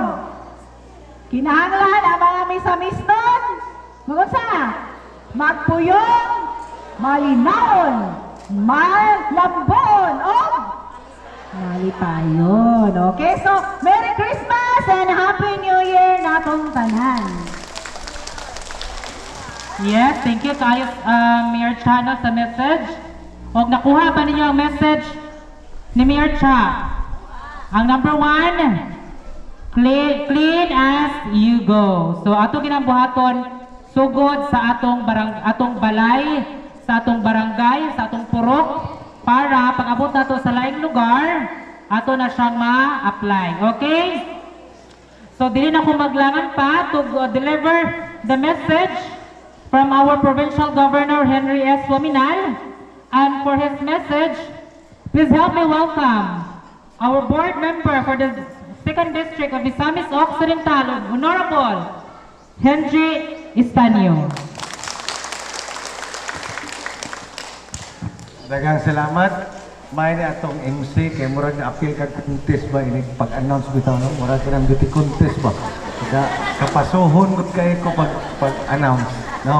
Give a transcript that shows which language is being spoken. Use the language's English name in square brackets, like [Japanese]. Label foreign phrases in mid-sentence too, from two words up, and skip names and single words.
[Cebuano] Kinahanglan ang mga misa-miston. Magunsa? Magpuyong, malinawon, malambon, o malipayon. [English] Okay? So, Merry Christmas and Happy New Year [Cebuano] natong tanan. [English] Yes, thank you [Cebuano] kayo, [English] Mayor Chano sa message. [Cebuano] O nakuha ba ninyo ang message ni Mayor Cha? [English] Ang number 1, clean as you go. [Cebuano] So ato ginambuhaton sugod sa atong balay, sa atong barangay, sa atong purok para pag abot nato sa laing lugar, ato na siyang ma-apply. [English] Okay? So [Cebuano] dili na ko maglangan pa [English] to deliver the message from our Provincial Governor Henry S. Waminal. And for his message, please help me welcome our board member for the 2nd District of Misamis Occidental, Honorable Henry Estanio. [Cebuano] Daghang salamat. May ni atong MC kay murag na appeal kag contest ba ini pag-announce bitaw no? Murag ka ng beauty contest ba? Kapasuhon gud kay ko pag-announce, no?